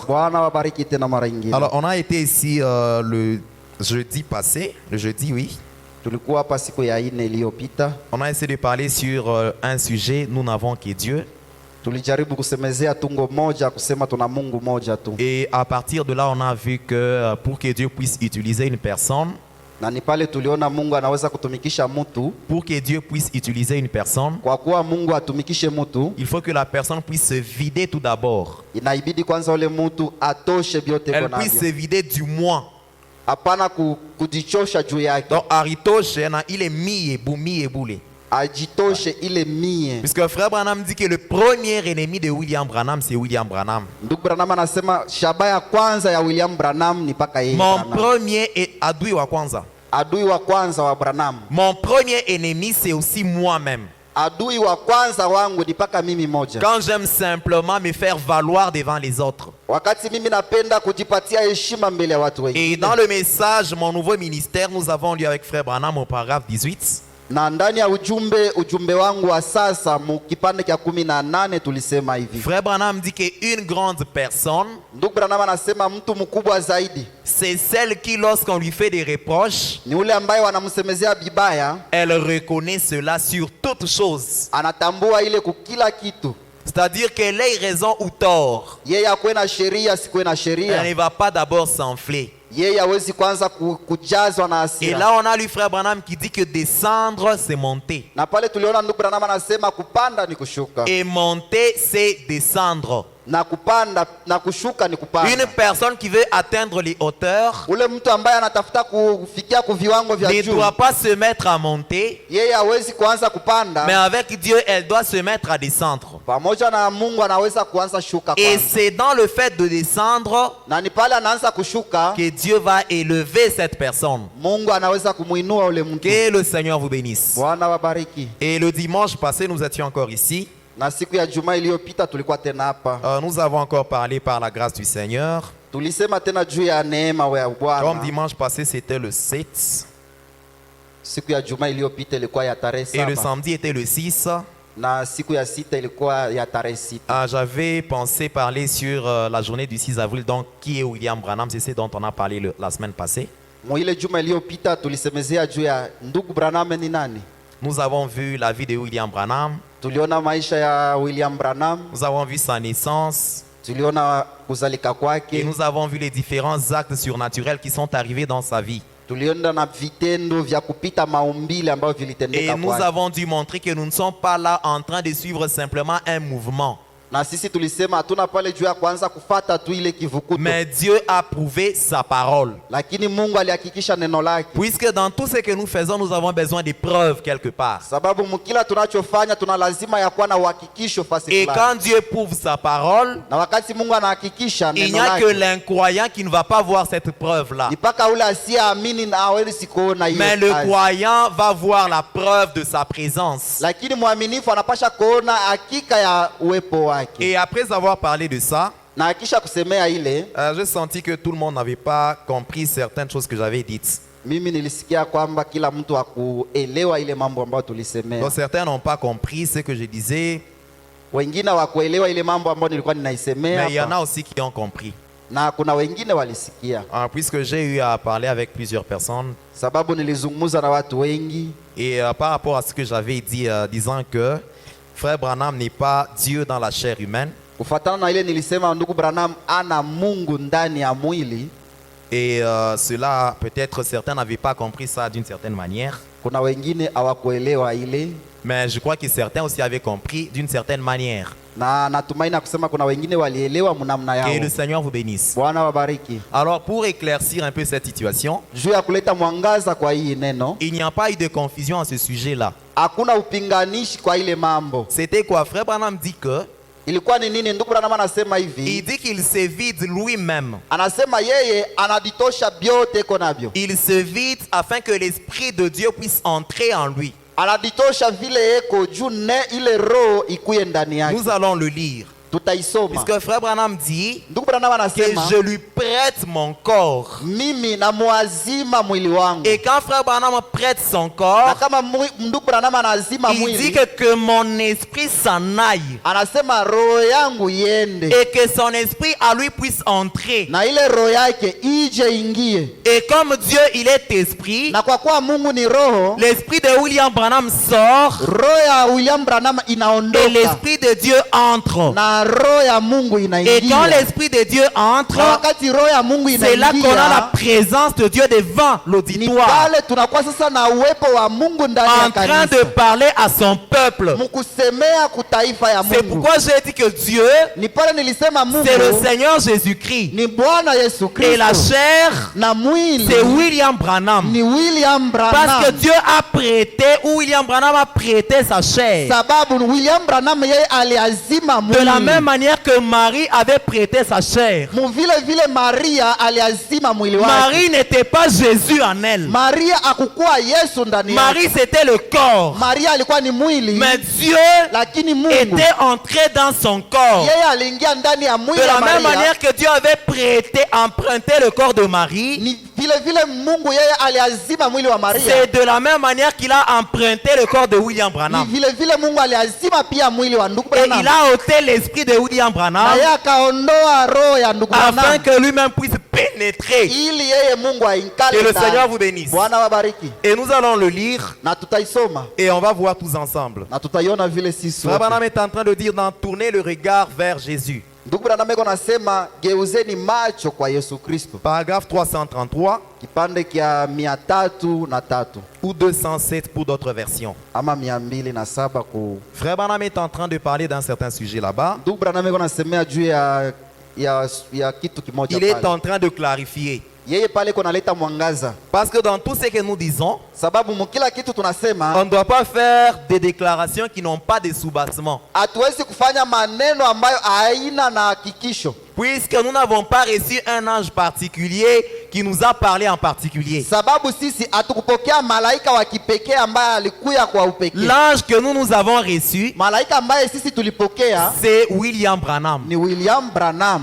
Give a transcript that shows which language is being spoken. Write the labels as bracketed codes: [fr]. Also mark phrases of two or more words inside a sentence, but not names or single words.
[sw] Bwana wabariki tena mara nyingine. [fr] Alors on a été ici le jeudi passé, le jeudi oui. [sw] Tulikuwa hapa siku ya 4 iliyopita. [fr] On a essayé de parler sur un sujet, nous n'avons que Dieu. [sw] Tulijaribu kusemezea tungo moja kusema tuna Mungu moja tu. [fr] Et à partir de là, on a vu que pour que Dieu puisse utiliser une personne, [sw] Na ni pale tuliona Mungu anaweza kutumikisha mtu. [fr] pour que Dieu puisse utiliser une personne, [sw] Kwa kuwa Mungu atumikishe mtu, [fr] il faut que la personne puisse se vider tout d'abord. [sw] inaibidi kwanza ule mtu atoshe vyote [fr] Elle puisse se [sw] bonavyo. [fr] vider du moi. [sw] Hapana kujichosha juu yake. [fr] Donc, Aritoshe, il est mi et boulé. [sw] Ajitoshe ile mie. [fr] Puisque frère Branham dit que le premier ennemi de William Branham, c'est William Branham. [sw] Ndugu Branham anasema shabaha ya kwanza ya William Branham ni paka yeye. [fr] Mon Branham. [sw] premier adui wa kwanza. Adui wa kwanza wa Branham. [fr] Mon premier ennemi, c'est aussi moi-même. [sw] Adui wa kwanza wangu ni paka mimi moja. [fr] Quand j'aime simplement me faire valoir devant les autres. [sw] Wakati mimi napenda kujipatia heshima mbele ya watu [fr] Et [sw] wengine. [fr] dans le message, mon nouveau ministère, nous avons lu avec frère Branham au paragraphe 18. [sw] Na ndani ya ujumbe wangu wa sasa mu kipande cha 18 tulisema hivi. [fr] Frère Branham dit qu'une grande personne, [sw] Ndugu Branham anasema mtu mkubwa zaidi [fr] c'est celle qui, lorsqu'on lui fait des reproches, [sw] ni ule ambaye wanamsemezea bibaya, [fr] elle reconnaît cela sur toute chose. [sw] anatambua ile kukila kitu. [fr] C'est-à-dire qu'elle ait raison ou tort. [sw] Yeye akuwe na sheria sikuwe na [fr] Elle [sw] sheria. [fr] ne va pas d'abord s'enfler. [sw] Yeye hawezi kwanza kujazwa na [fr] Et [sw] hasira. [fr] là, on a lu frère Branham qui dit que descendre, c'est monter. [sw] Na pale tuliona ndugu Branham anasema kupanda ni kushuka. [fr] Et monter, c'est descendre. [sw] Na kupanda na kushuka ni kupanda. [fr] Une personne qui veut atteindre les hauteurs [sw] Ule mtu ambaye anatafuta kufikia viwango vya [fr] ne [sw] juu, [fr] doit pas se mettre à monter, [sw] yeye hawezi kuanza kupanda. [fr] mais avec Dieu, elle doit se mettre à descendre. [sw] Pamoja na Mungu anaweza kuanza shuka [fr] Et [sw] kwanza. [fr] c'est dans le fait de descendre [sw] Na ni pale anaanza kushuka, [fr] que Dieu va élever cette personne. [sw] Mungu anaweza kumuinua ule mtu. [fr] Que le Seigneur vous bénisse. [sw] Bwana wabariki. [fr] Et le dimanche passé, nous étions encore ici. [sw] Na siku ya Jumaa iliyopita tulikuwa tena hapa. [fr] Nous avons encore parlé par la grâce du Seigneur. [sw] Tulisema tena juu ya neema ya [fr] Comme [sw] Bwana. [fr] dimanche passé, c'était le 7. [sw] Siku ya Jumaa iliyopita ilikuwa ya tarehe [fr] Et le 7 samedi était le 6. [sw] na siku ya sita ilikuwa ya tarehe 6. [fr] J'avais pensé parler sur la journée du 6 avril, donc qui est William Branham, c'est ce dont on a parlé la semaine passée. [sw] Mwile juma iliyopita tulisemezea juu ya ndugu Branham ni nani. [fr] Nous avons vu la vie de William Branham, [sw] Tuliona maisha ya William Branham, [fr] nous avons vu sa naissance, [sw] tuliona kuzalika [fr] et [sw] kwake, [fr] nous avons vu les différents actes surnaturels qui sont arrivés dans sa vie. [sw] tuliona na vitendo vya kupita maumbile ambavyo [fr] Et [sw] vilitendeka [fr] nous [sw] kwake. [fr] avons dû montrer que nous ne sommes pas là en train de suivre simplement un mouvement. [sw] Na sisi tulisema hatuna pale juu ya kuanza kufata tu ile kivukuto, [fr] Mais Dieu a prouvé sa parole. [sw] lakini Mungu alihakikisha neno lake. [fr] Puisque dans tout ce que nous faisons, nous avons besoin de preuves quelque part. [sw] Sababu mkila tunachofanya tuna lazima ya kuwa na uhakikisho fasi [fr] Et [sw] fulani. [fr] quand Dieu prouve sa parole, [sw] Na wakati Mungu anahakikisha [fr] il n'y [sw] neno [fr] a que [sw] lake, [fr] l'incroyant qui ne va pas voir cette preuve-là. [sw] ni mpaka ule asiyeamini na hawezi kuona hiyo [fr] Mais le [sw] kazi. [fr] croyant va voir la preuve de sa présence. [sw] Lakini mwaminifu anapasha kuona hakika ya uwepo wake. [fr] Et après avoir parlé de ça, [sw] Na akisha kusemea ile, [fr] j'ai senti que tout le monde n'avait pas compris certaines choses que j'avais dites. [sw] mimi nilisikia kwamba kila mtu hakuelewa ile mambo ambayo tulisemea. [fr] Donc certains n'ont pas compris ce que je disais, [sw] Wengine hawakuelewa ile mambo ambayo nilikuwa ninaisemea [fr] mais il y en a [sw] hapa. [fr] aussi qui ont compris. [sw] Na kuna wengine walisikia. [fr] Puisque j'ai eu à parler avec plusieurs personnes, [sw] Sababu nilizungumza na watu wengi, [fr] et par rapport à ce que j'avais dit, disant que Frère Branham n'est pas Dieu dans la chair humaine, [sw] kufuatana na ile nilisema ndugu Branham ana Mungu ndani ya mwili. [fr] et cela, peut-être certains n'avaient pas compris ça d'une certaine manière, [sw] Kuna wengine hawakuelewa ile, [fr] mais je crois que certains aussi avaient compris d'une certaine manière. [sw] na natumaini na kusema kuna wengine walielewa mnamna [fr] Que [sw] yao. [fr] le Seigneur vous bénisse. [sw] Bwana wabariki. [fr] Alors, pour éclaircir un peu cette situation, [sw] Juu ya kuleta mwangaza kwa hii neno, [fr] il n'y a pas eu de confusion à ce sujet-là. [sw] hakuna upinganishi kwa ile mambo. [fr] C'était quoi? Frère Branham dit que [sw] Ilikuwa ni nini? Ndugu Branham anasema [fr] il [sw] hivi, [fr] dit qu'il se vide lui-même. [sw] anasema yeye anaditosha vyote iko navyo, [fr] Il se vide afin que l'Esprit de Dieu puisse entrer en lui. [sw] anaditosha vile eko juu ne ile roho ikuye ndani yake. [fr] Nous allons le lire. [sw] Tutaisoma. [fr] Puisque Frère Branham dit [sw] Ndugu Branham [fr] que [sw] anasema [fr] je lui prête mon corps. [sw] mimi namuazima mwili wangu. [fr] Et quand frère Branham prête son [sw] Na [fr] corps, [sw] kama ndugu Branham anazima [fr] il dit [sw] mwili, [fr] que mon esprit s'en aille [sw] anasema roho yangu iende, [fr] et que son esprit à lui puisse entrer. [sw] na ile roho yake ije ingie. [fr] Et comme Dieu il est esprit, [sw] Na kwa kuwa Mungu ni roho, [fr] l'esprit de William Branham sort [sw] roho ya William Branham [fr] et [sw] inaondoka [fr] l'esprit de Dieu entre. [sw] na roho ya Mungu [fr] Et quand [sw] inaingia. [fr] l'esprit de Dieu [sw] Na [fr] entre, [sw] wakati roho ya Mungu [fr] c'est là qu'on a la [sw] inaingia, [fr] présence de Dieu devant [sw] ni [fr] l'auditoire, [sw] pale tunakuwa sasa na uwepo wa Mungu ndani ya [fr] en train de [sw] kanisa, [fr] parler à son peuple. [sw] mkusemea kutaifa ya [fr] C'est [sw] Mungu. [fr] pourquoi j'ai dit que Dieu, [sw] Ni pale nilisema [fr] c'est le [sw] Mungu [fr] Seigneur Jésus-Christ. [sw] ni Bwana Yesu [fr] Et la [sw] Kristo, [fr] chair, [sw] na mwili [fr] c'est William Branham. [sw] ni William [fr] Parce que [sw] Branham. [fr] Dieu a prêté, ou William Branham a prêté sa chair. [sw] Sababu William Branham yeye aliazima [fr] De la même [sw] mwili, [fr] manière que Marie avait prêté sa chair. [sw] vile vile Maria aliazima mwili wake. [fr] Marie n'était pas Jésus en elle. [sw] Maria akukuwa Yesu ndani yake. [fr] Marie c'était le corps. [sw] Maria alikuwa ni mwili, [fr] Mais Dieu [sw] lakini Mungu [fr] était entré dans son corps. [sw] yeye aliingia ndani ya mwili [fr] De [sw] wa [fr] la même Maria. manière que Dieu avait prêté, emprunté le corps de Marie, [sw] Ni vile vile Mungu yeye aliazima mwili wa Maria. [fr] c'est de la même manière qu'il a emprunté le corps de William [sw] Ni Branham. vile vile Mungu aliazima pia mwili wa ndugu [fr] Et Branham. il a ôté l'esprit de William [sw] Na Branham yeye akaondoa roho ya ndugu [fr] afin Branham que lui-même puisse pénétrer. [sw] ili yeye Mungu ainkale [fr] Que le [sw] ndani. [fr] Seigneur vous bénisse. [sw] Bwana wabariki. [fr] Et nous allons le lire [sw] Na tutaisoma [fr] et on va voir tous ensemble. [sw] na tutaiona vile sisi [fr] Frère [sw] wote. [fr] Branham est en train de dire d'en tourner le regard vers Jésus. [sw] Ndugu Branham eko nasema geuzeni macho kwa Yesu Kristo. [fr] Paragraphe 333 [sw] Kipande kia 303 [fr] ou 207 pour d'autres versions. [sw] ama 207 ku. [fr] Frère Branham est en train de parler d'un certain sujet là-bas. [sw] Ndugu Branham eko nasemea juu ya kitu kimoja [fr] Il est [sw] pale. [fr] en train de clarifier. [sw] Yeye pale eko naleta mwangaza. [fr] Parce que dans tout ce que nous disons, [sw] Sababu mukila kitu tunasema [fr] on ne doit pas faire des déclarations qui n'ont pas de soubassement. [sw] hatuwezi kufanya maneno ambayo haina na hakikisho. [fr] Puisque nous n'avons pas reçu un ange particulier qui nous a parlé en particulier. [sw] Sababu sisi hatukupokea malaika wa kipekee ambaye alikuya kwa upekee. [fr] L'ange que nous avons reçu, [sw] Malaika ambaye sisi tulipokea [fr] c'est William Branham. [sw] ni William Branham.